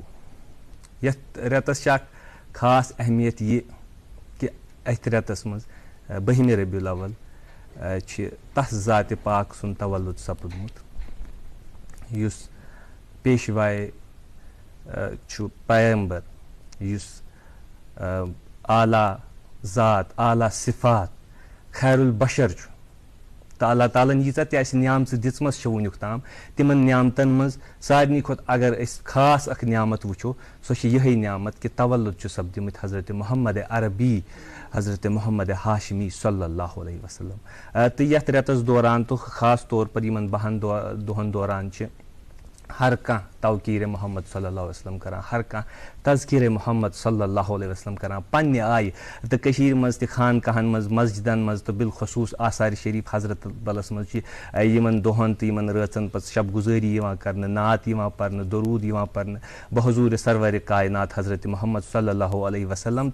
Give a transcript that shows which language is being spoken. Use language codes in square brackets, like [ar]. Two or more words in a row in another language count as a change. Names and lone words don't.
[ks] یتھ رٮ۪تس چھِ اکھ خاص اہمیت یہِ کہِ اتھ رٮ۪تس منٛز 12 ربیع الاول چھِ تس ذاتِ پاک سُنٛد تولُد سپُدمُت یُس پیشوائے چھُ پیغمبر، یُس اعلیٰ ذات، اعلیٰ صفات، خیر البشر چھُ. تہٕ اللہ تعالیٰ ہن ییٖژاہ تہِ اسہِ نعمژٕ دِژمژ چھِ وُنیُک تام، تِمن نعمتن منٛز سارنٕے کھۄتہٕ اگر أسۍ خاص اکھ نعمت وٕچھو سۄ چھِ یِہے نعمت کہِ تولُد چھُ سپدِمٕتۍ حضرت محمد عربی، حضرت محمد ہاشمی [ar] صلی اللہ علیہ وسلم. [ks] تہٕ یتھ رٮ۪تس دوران تہٕ خاص طور پر یِمن 10 دۄہن دوران چھِ ہر کانٛہہ توقیٖرِ محمد [ar] صلی اللہ علیہ وسلم [ks] کران، ہر کانٛہہ تذکیٖرِ محمد [ar] صلی اللہ علیہ وسلم [ks] کران پننہِ آیہِ. تہٕ کٔشیٖرِ منٛز تہِ خانقاہن منٛز، مسجدن منٛز تہٕ بالخصوٗص آثارِ شریٖف حضرت بلس منٛز چھِ یِمن دۄہن تہٕ یِمن رٲژن پتہٕ شب گُزٲری یِوان کرنہٕ، نعت یِوان پرنہٕ، درود یِوان پرنہٕ بحضوٗرِ سرورِ کاینات حضرت محمد [ar] صلی اللہ علیہ وسلم.